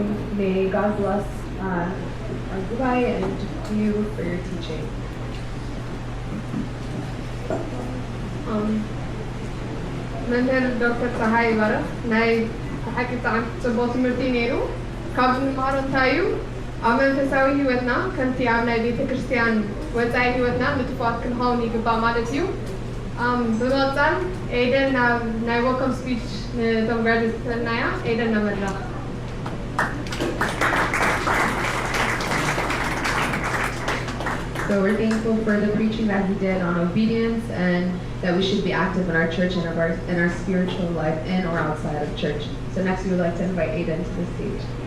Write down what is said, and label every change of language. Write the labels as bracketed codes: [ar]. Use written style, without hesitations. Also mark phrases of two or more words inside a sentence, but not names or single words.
[en] May God bless our Dubai and you for your teaching. [ti] መምህር ዶክተር ፀሓይ ይባረክ ናይ ሓቂ ብጣዕሚ ፅቡቅ ትምህርቲ ነይሩ ካብ ንምሃሮ እንታይ እዩ ኣብ መንፈሳዊ ሂወትና ከምቲ ኣብ ናይ ቤተ ክርስቲያን ወፃኢ ሂወትና ምትፋት ክንኸውን ይግባእ ማለት እዩ ብምቕፃል ኤደን ናብ ናይ [en] welcome speech [ti] ንቶም ግራጁዌት ተናያ ኤደን ናብ መድረክ [en] So we're thankful for the preaching that he did on obedience, and that we should be active in our church and in our spiritual life, in or outside of church. So next we would like to invite Aiden to the stage.